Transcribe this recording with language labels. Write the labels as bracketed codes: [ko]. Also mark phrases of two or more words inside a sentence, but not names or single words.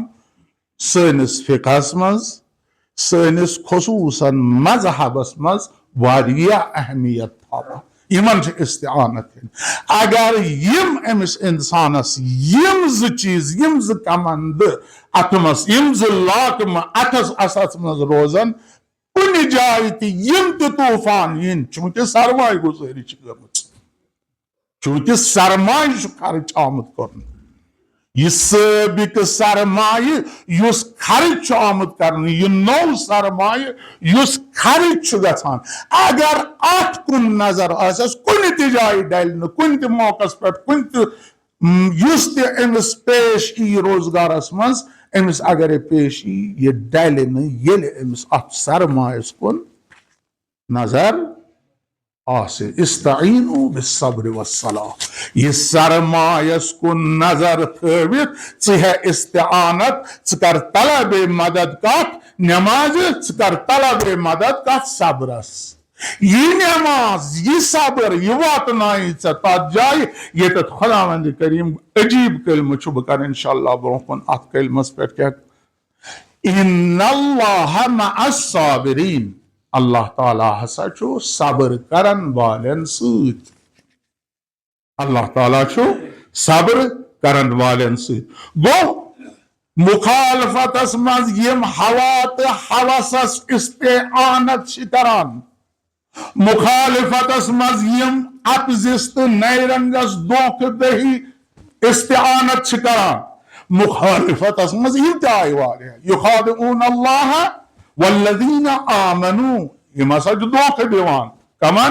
[ks] سٲنِس فقہس مز سٲنِس خصوصاً مذہبس مز واریاہ اہمیت تھاوان یمن چھ استعانت اگر یم امس انسانس یم زٕ چیز یم زٕ کمند اتمس یم زٕ لاکمہ اتس اسس مز روزن کُنہِ جایہِ تہِ یم تہِ طوفان ین چونکہ سرمایہ گزاری چھ گٔمٕژ چونکہ سرمایہ چھ خرچ آمت کرن یہ سابق سرمایہ یس خرچ آمد کرنے، یہ نو سرمایہ یس خرچ گژھان، اگر ات کن نظر آسس کن تہ جائے ڈلہ کن تہ موقع پہ کن تہ یس تہ امس پیش ای روزگارس مز امس اگر پیش ای یہ ڈلہ یل امس ات سرمایس کن نظر [ar] استعینوا بالصبر والصلاة، [ks] یہ سرمایس کن نظر تھوت ژے استعانت، ژٕ کر طلب مدد کت نماز، ژٕ کر طلب مدد کت صبرس، یہ نماز یہ صبر یہ واتنائی ژے تت جائے یتت خداوند کریم عجیب کلمہ چھُ بہ کر انشاءاللہ برونٛہہ کُن ات کلمس پہ کیا [ar] ان اللہ مع الصابرین، [ks] اللہ تعالیٰ ہسا چھُ صبر کرن والن سۭتۍ، اللہ تعالیٰ چھُ صبر کرن والن سۭتۍ۔ گو مخالفتس مز یم ہوا تو ہوسس استعانت چھ کران، مخالفتس مز یم اپزس تو نیرنگس دھوکہ دہی استعانت چھ کران، مخالفتس مز یم تہ آئی واریاہ، [ar] یخادعون اللہ والذین آمنوا، [ks] یم ہسا چھ دھوکہ دیوان کمن؟